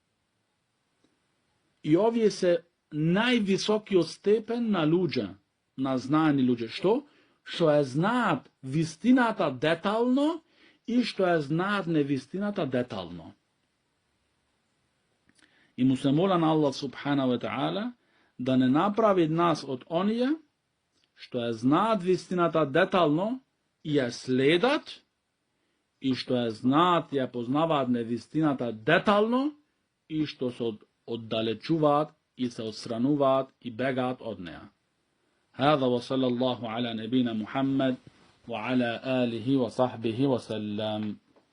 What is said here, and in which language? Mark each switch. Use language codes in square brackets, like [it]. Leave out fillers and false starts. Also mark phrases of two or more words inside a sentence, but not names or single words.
[mk] И овие се највисокиот степен на луѓе, на знаени луѓе. Што ја знаат вистината детално и што ја знаат невистината детално. И му се моля на [ar] الله سبحانه وتعالى [mk] да не направи нас од оние што ја знаат вистината детално и ја следат, и што ја знаат и ја познаваат невистината детално и што се оддалечуваат и се отстрануваат и бегаат од неа. [ar] هذا وصلى الله على نبينا محمد وعلى آله وصحبه وسلم.